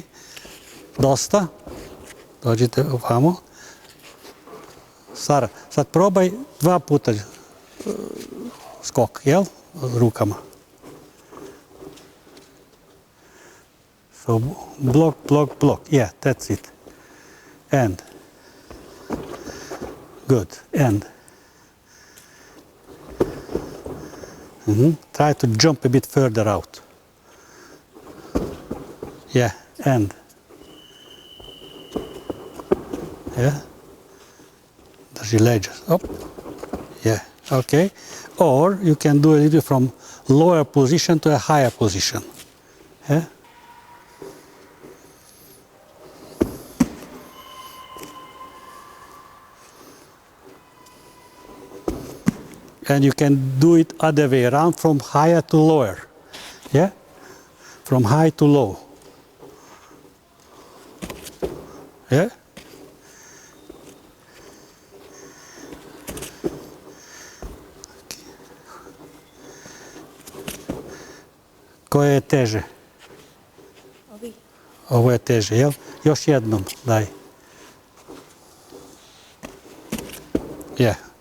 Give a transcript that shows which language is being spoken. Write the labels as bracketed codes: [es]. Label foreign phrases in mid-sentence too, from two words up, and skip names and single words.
[hr] Dosta. Dođite ovamo. Sara, sad probaj 2 puta skok, jel? Rukama. [en] So block. Yeah, that's it. And. Good. And. Try to jump a bit further out. Yeah, and. Yeah. [hr] Drži leđa. [en] Up. Yeah, okay. Or you can do a little from lower position to a higher position. Yeah. And you can do it other way around, from higher to lower. Yeah? From high to low. Yeah? [hr] Koje je teže? Ovo je teže, jel? Još jednom, daj. Je.